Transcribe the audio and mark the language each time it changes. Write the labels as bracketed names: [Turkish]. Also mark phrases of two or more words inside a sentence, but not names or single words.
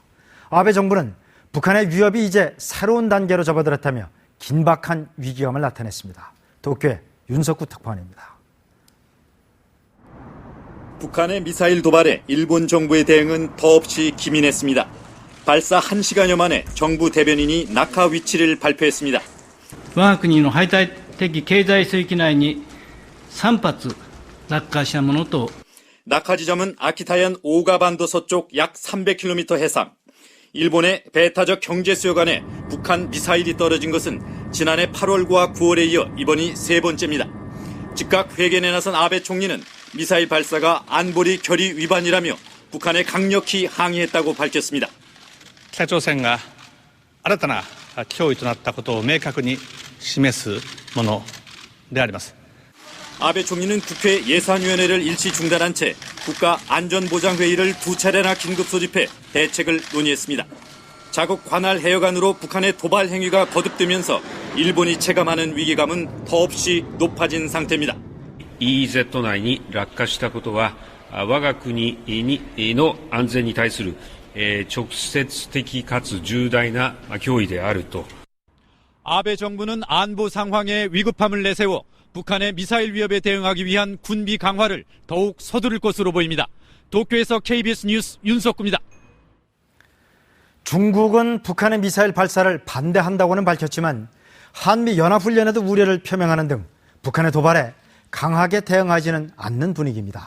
[Korean] 아베 정부는 북한의 위협이 이제 새로운 단계로 접어들었다며 긴박한 위기감을 나타냈습니다. 도쿄의 윤석구 특파원입니다. 북한의 미사일 도발에 일본 정부의 대응은 더없이 기민했습니다. 발사 1시간여 만에 정부 대변인이 낙하 위치를 발표했습니다. [Japanese] 我が国の排他的経済水域内に3発落下したものと [Korean] 낙하 지점은 아키타현 오가반도 서쪽 약 300km 해상. 일본의 배타적 경제 수역안에 북한 미사일이 떨어진 것은 지난해 8월과 9월에 이어 이번이 3번째입니다. 즉각 회견에 나선 아베 총리는 미사일 발사가 안보리 결의 위반이라며 북한에 강력히 항의했다고 밝혔습니다. [Japanese] 北朝鮮が新たな脅威となったことを明確に示すものであります。 [Korean] 아베 총리는 국회 예산위원회를 일시 중단한 채 국가안전보장회의를 2차례나 긴급 소집해 대책을 논의했습니다. 자국 관할 해역안으로 북한의 도발 행위가 거듭되면서 일본이 체감하는 위기감은 더없이 높아진 상태입니다. [Japanese] EEZ 内に落下したことは我が国の安全に対する直接的かつ重大な脅威であると。 [Korean] 아베 정부는 안보 상황에 위급함을 내세워 북한의 미사일 위협에 대응하기 위한 군비 강화를 더욱 서두를 것으로 보입니다. 도쿄에서 KBS 뉴스 윤석구입니다. 중국은 북한의 미사일 발사를 반대한다고는 밝혔지만 한미 연합훈련에도 우려를 표명하는 등 북한의 도발에 강하게 대응하지는 않는 분위기입니다.